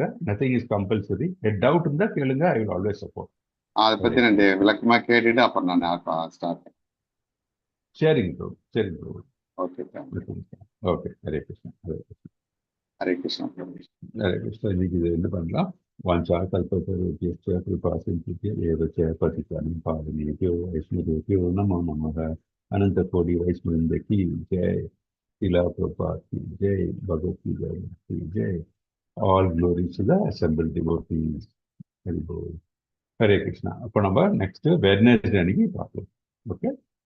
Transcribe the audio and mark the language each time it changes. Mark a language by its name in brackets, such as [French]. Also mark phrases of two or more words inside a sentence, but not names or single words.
[English] Nothing is compulsory. [Tamil] டவுட் இருந்தா கேளுங்க. [English] I will always support. [Tamil] அதை பத்தி நான் விளக்கமா கேட்டுட்டு அப்புறம் நான் ஸ்டார்ட். சரிங்க ப்ரோ. ஓகே. ஓகே. ஹரே கிருஷ்ணா. ஹரே கிருஷ்ணா பிரபு. ஹரே கிருஷ்ணா. இன்னைக்கு இது என்ன பண்ணலாம்? [Sanskrit] वाञ्छा कल्पतरुभ्यश्च कृपासिन्धुभ्यश्च पतितानां पावनेभ्यो वैष्णवेभ्यो नमो नमः. [Hindi] अनंत कोटि वैष्णववृंद की जय. श्रीला प्रभुपाद की जय. भगवत की जय. [English] All glories to the assembled devotees. Hare Krishna. [Tamil] அப்போ நம்ம [English] next Wednesday [Tamil] அன்னைக்கு பார்க்கலாம். ஓகே.